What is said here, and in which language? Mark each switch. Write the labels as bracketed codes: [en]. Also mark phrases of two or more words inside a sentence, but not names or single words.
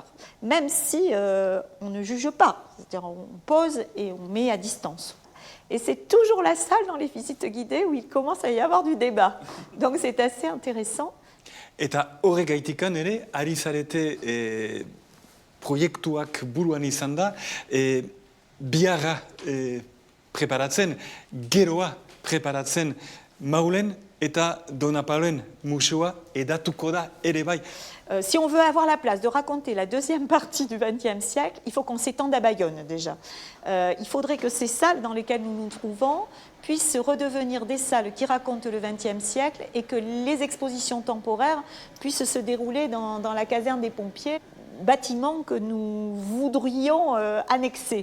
[fr] Même si on ne juge pas, c'est-à-dire on pose et on met à distance. Et c'est toujours la salle dans les visites guidées où il commence à y avoir du débat. Donc c'est assez intéressant. [eu] Eta horregaitikan ere, ari zarete proiektuak buruan izan da, biharra preparatzen, geroa preparatzen Maulen eta Donapaluen museoa edatuko da ere bai. [fr] Si on veut avoir la place de raconter la deuxième partie du XXe siècle, il faut qu'on s'étende à Bayonne déjà. Il faudrait que ces salles dans lesquelles nous nous trouvons puissent redevenir des salles qui racontent le XXe siècle et que les expositions temporaires puissent se dérouler dans la caserne des pompiers, bâtiment que nous voudrions annexer.